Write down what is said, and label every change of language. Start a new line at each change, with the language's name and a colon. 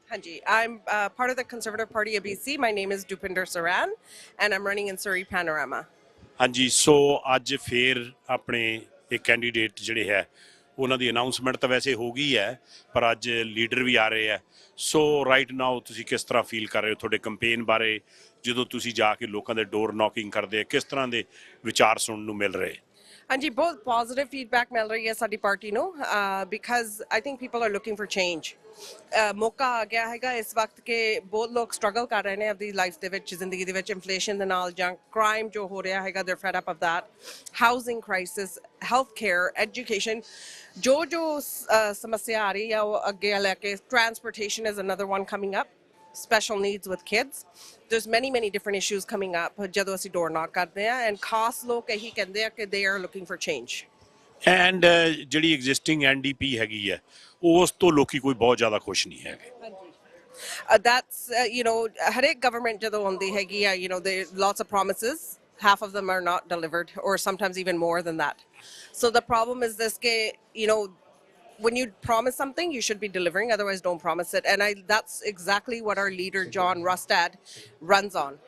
English: Hanji, I'm part of the Conservative Party of BC. My name is Dupinder Saran, and I'm running in Surrey Panorama.
Punjabi: ਹਾਂਜੀ, ਸੋ ਅੱਜ ਫਿਰ ਆਪਣੇ ਇਹ candidate ਜਿਹੜੇ ਹੈ ਉਹਨਾਂ ਦੀ ਅਨਾਉਂਸਮੈਂਟ ਤਾਂ ਵੈਸੇ ਹੋ ਗਈ ਹੈ ਪਰ ਅੱਜ ਲੀਡਰ ਵੀ ਆ ਰਹੇ ਹੈ। ਸੋ ਰਾਈਟ ਨਾਓ ਤੁਸੀਂ ਕਿਸ ਤਰ੍ਹਾਂ ਫੀਲ ਕਰ ਰਹੇ ਹੋ ਤੁਹਾਡੇ ਕੰਪੇਨ ਬਾਰੇ? ਜਦੋਂ ਤੁਸੀਂ ਜਾ ਕੇ ਲੋਕਾਂ ਦੇ ਡੋਰ ਨੌਕਿੰਗ ਕਰਦੇ, ਕਿਸ ਤਰ੍ਹਾਂ ਦੇ ਵਿਚਾਰ ਸੁਣਨ ਨੂੰ ਮਿਲ ਰਹੇ?
English: Hanji, both positive feedback
Punjabi: ਮਿਲ ਰਹੀ ਹੈ ਸਾਡੀ ਪਾਰਟੀ ਨੂੰ
English: because I think people are looking for change.
Punjabi: ਮੌਕਾ ਆ ਗਿਆ ਹੈਗਾ ਇਸ ਵਕਤ ਕਿ ਬਹੁਤ ਲੋਕ ਸਟਰਗਲ ਕਰ ਰਹੇ ਨੇ ਆਪਣੀ ਲਾਈਫ ਦੇ ਵਿੱਚ, ਜ਼ਿੰਦਗੀ ਦੇ ਵਿੱਚ, ਇਨਫਲੇਸ਼ਨ ਦੇ ਨਾਲ ਜਾਂ ਕ੍ਰਾਈਮ ਜੋ ਹੋ ਰਿਹਾ ਹੈਗਾ,
English: they're fed up of that. Housing crisis, healthcare, education,
Punjabi: ਜੋ ਸਮੱਸਿਆ ਆ ਰਹੀ ਹੈ ਉਹ ਅੱਗੇ ਲੈ ਕੇ,
English: transportation is another one coming up. Special needs with kids. There's many different issues coming up
Punjabi: ਜਦੋਂ ਅਸੀਂ door knock ਕਰਦੇ ਹਾਂ,
English: and
Punjabi: ਖਾਸ ਲੋਕ ਇਹੀ ਕਹਿੰਦੇ ਆ ਕਿ
English: they are looking for change.
Punjabi: And ਜਿਹੜੀ ਐਗਜ਼ਿਸਟਿੰਗ NDP ਹੈਗੀ ਹੈ ਉਸ ਤੋਂ ਲੋਕੀ ਕੋਈ ਬਹੁਤ ਜ਼ਿਆਦਾ ਖੁਸ਼ ਨਹੀਂ ਹੈਗੇ।
English: That's
Punjabi: ਹਰੇਕ government ਜਦੋਂ ਆਉਂਦੀ ਹੈਗੀ ਆ,
English: there lots of promises. Half of them are not delivered, or sometimes even more than that. So the problem is this ਕਿ when you promise something, you should be delivering. Otherwise, don't promise it. And that's exactly what our leader, John Rustad, runs on.